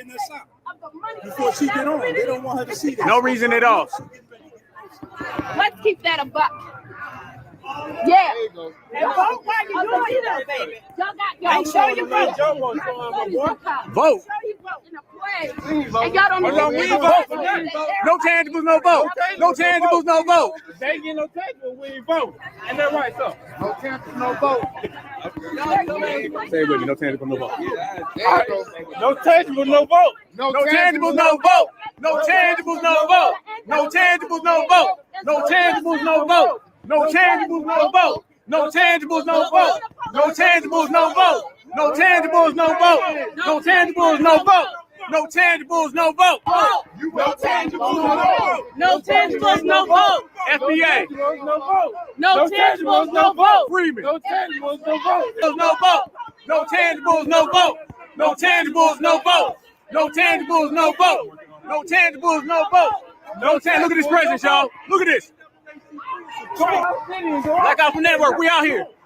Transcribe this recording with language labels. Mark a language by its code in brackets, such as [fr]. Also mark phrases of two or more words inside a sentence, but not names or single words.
[en] Before she get on, they don't want her to see that. No reason at all. Let's keep that a buck. Yeah. There you go. Vote while you're doing that, baby. Y'all got y'all. Show your vote. Vote. Show your vote in a play. And y'all don't we vote. No tangibles, no vote. No tangibles, no vote. They get no tangible, we ain't vote. Ain't that right, so? No tangible, no vote. Say it with me. No tangible, no vote. There you go. No tangible, no vote. No tangibles, no vote. No tangibles, no vote. No tangibles, no vote. No tangibles, no vote. No tangibles, no vote. No tangibles, no vote. No tangibles, no vote. No tangibles, no vote. No tangibles, no vote. No tangibles, no vote. No tangibles, no vote. No tangibles, no vote. FBA. No vote. No tangibles, no vote. Freeman. No tangibles, no vote. No vote. No tangibles, no vote. No tangibles, no vote. No tangibles, no vote. No tangibles, no vote. No tangibles. Look at this president, y'all. Look at this. Black Alpha Network, we out here.